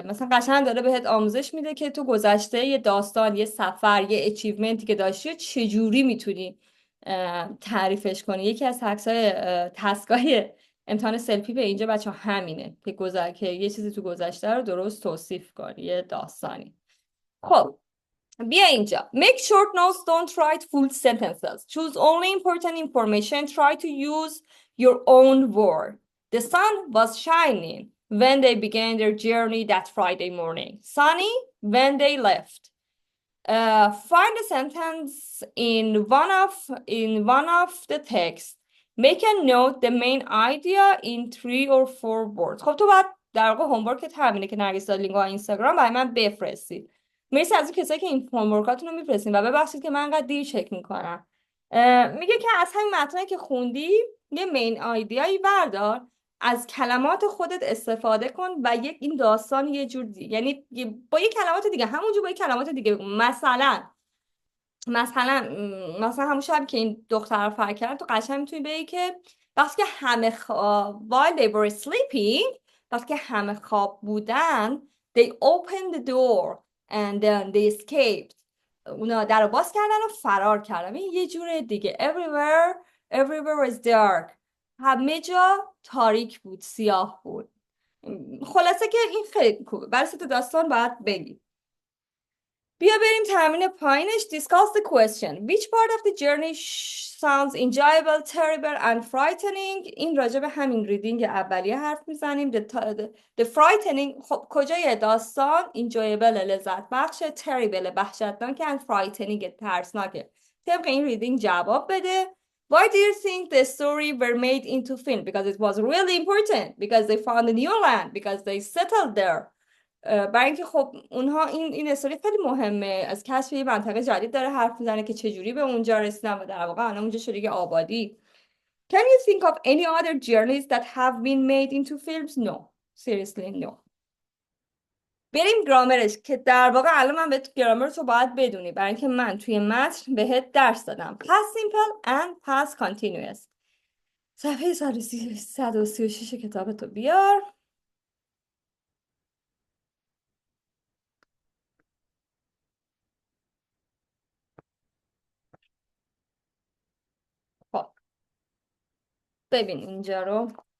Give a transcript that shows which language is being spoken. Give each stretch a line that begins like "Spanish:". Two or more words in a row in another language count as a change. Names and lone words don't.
Persian: مثلا قشنگ داره بهت آموزش میده که تو گذشته یه داستان، یه سفر، یه اچیومنتی که داشتی چجوری میتونی تعریفش کنی. یکی از تسکای امتحان سلپی به اینجا بچه همینه که یه چیزی تو گذشته رو درست توصیف کنی، یه داستانی. خب بیا اینجا.
English: Make short notes, don't write full sentences. Choose only important information. Try to use your own word. The sun was shining when they began their journey that Friday morning. Sunny when they left. Find a sentence in one of the text. Make a note the main idea in 3 or 4 words.
Persian: خب تو باید در واقع هومورکت همینه که نرگس داد لینک اینستاگرام برای من بفرستید. مرسی از اون کسایی که این هومورکاتون رو میفرستین و ببخشید که من انقدر دیر چک میکنم. میگه که از همین متنی که خوندی یه مین آیدیایی بردار، از کلمات خودت استفاده کن و این داستان یه جور یعنی با یه کلمات دیگه، همونجور با یه کلمات دیگه بگو. مثلا همون شب که این دختر رو فرار کردن، تو قشنگ میتونی بگی که وقتی که همه
English: while they were sleeping،
Persian: وقتی که همه خواب بودن،
English: they opened the door and then they escaped.
Persian: اونا در رو باز کردن و فرار کردن. این یه جور دیگه.
English: everywhere was dark.
Persian: همه جا تاریک بود، سیاه بود. خلاصه که این خیلی خوبه. برای تو داستان باید بگی. بیا بریم تمرین پایینش.
English: Discuss the question. Which part of the journey sounds enjoyable, terrible and frightening؟
Persian: این راجع به همین ریدینگ اولیه حرف میزنیم.
English: The frightening،
Persian: خب کجای داستان enjoyable لذت بخشه، terrible وحشتناک
English: and frightening
Persian: ترسناکه. طبق این ریدینگ جواب بده.
English: Why do you think the story were made into film? Because it was really important. Because they found a new land. Because they settled there.
Persian: برای اینکه خب اونها این استوری خیلی مهمه، از کشف یه منطقه جدید داره حرف میزنه که چجوری به اونجا رسیدن و در واقع الان اونجا شده یه آبادی.
English: Can you think of any other journeys that have been made into films? No. Seriously no.
Persian: بریم گرامرش که در واقع الان من به گرامر تو باید بدونی، برای اینکه من توی متن بهت درس دادم.
English: Past simple and past continuous.
Persian: صفحه 136 کتابتو بیار. خب ببین اینجا رو.